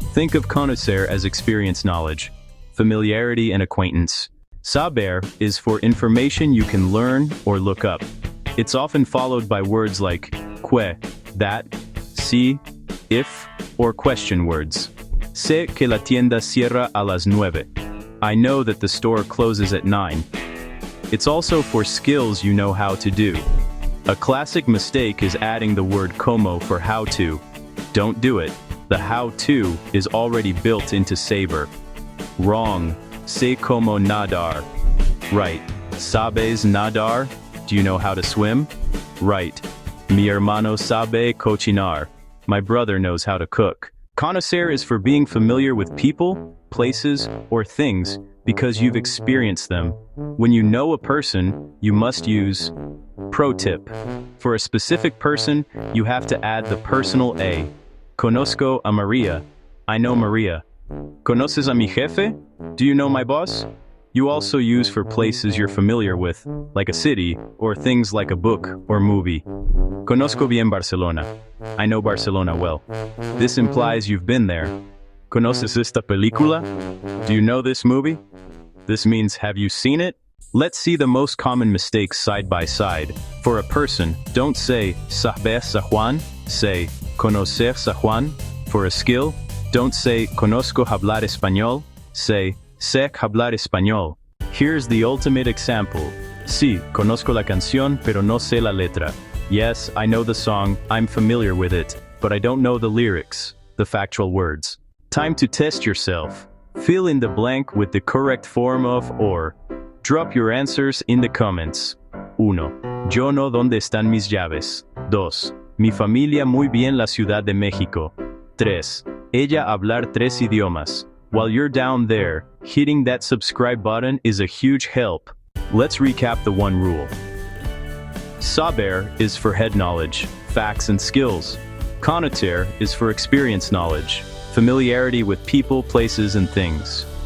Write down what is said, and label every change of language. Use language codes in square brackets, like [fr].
[en] Think of Conocer as experience knowledge, familiarity and acquaintance. Saber is for information you can learn or look up. It's often followed by words like que, that, si, if, or question words. [es] Sé que la tienda cierra a las 9. [en] I know that the store closes at 9. It's also for skills you know how to do. A classic mistake is adding the word como for how to. Don't do it. The how to is already built into Saber. Wrong. [es] Sé como nadar. [en] Right. [es] ¿Sabes nadar? [en] Do you know how to swim? Right. [es] Mi hermano sabe cocinar. [en] My brother knows how to cook. Conocer is for being familiar with people, places, or things because you've experienced them. When you know a person, you must use. Pro tip. For a specific person, you have to add the personal a. [es] Conozco a Maria. [en] I know Maria. [es] ¿Conoces a mi jefe? [en] Do you know my boss? You also use for places you're familiar with, like a city, or things like a book or movie. [es] Conozco bien Barcelona. [en] I know Barcelona well. This implies you've been there. [es] ¿Conoces esta película? [en] Do you know this movie? This means have you seen it? Let's see the most common mistakes side by side. For a person, don't say [es] ¿sabes a Juan? [en] Say [es] ¿conocer a Juan? [en] For a skill, don't say [es] conozco hablar español, [en] say [es] sé hablar español. [en] Here's the ultimate example. [es] Sí, conozco la canción, pero no sé la letra. [en] Yes, I know the song, I'm familiar with it, but I don't know the lyrics, the factual words. Time to test yourself. Fill in the blank with the correct form of or. Drop your answers in the comments. 1. [es] Yo no dónde están mis llaves. 2. Mi familia muy bien la Ciudad de México. 3. Ella hablar 3 idiomas. [en] While you're down there, hitting that subscribe button is a huge help. Let's recap the one rule. Saber is for head knowledge, facts and skills. Conocer is for experience knowledge, familiarity with people, places, and things.